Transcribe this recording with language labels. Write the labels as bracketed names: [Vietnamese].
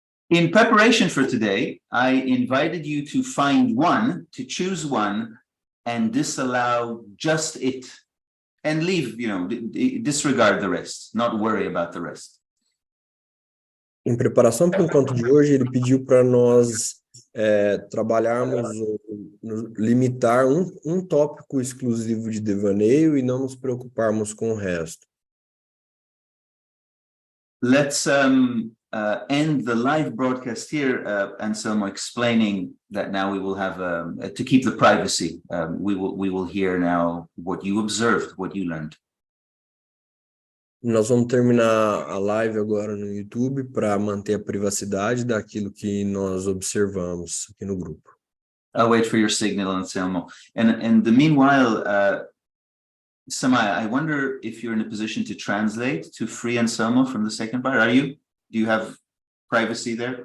[English] In preparation for today, I invited you to find one, to choose one, and disallow just it, and leave, disregard the rest, not worry about the rest. [Portuguese] Em preparação para o encontro de hoje, ele pediu para nós trabalharmos, limitar um tópico exclusivo de devaneio e não nos preocuparmos com o resto. [English] Let's end the live broadcast here, Anselmo, explaining that now we will have, to keep the privacy, we will hear now what you observed, what you learned. [Portuguese] Nós vamos terminar a live agora no YouTube para manter a privacidade daquilo que nós observamos aqui no grupo. [English] I'll wait for your signal, Anselmo. And the meanwhile, Samaya, I wonder if you're in a position to translate to free Anselmo from the second part. Are you? Do you have privacy there?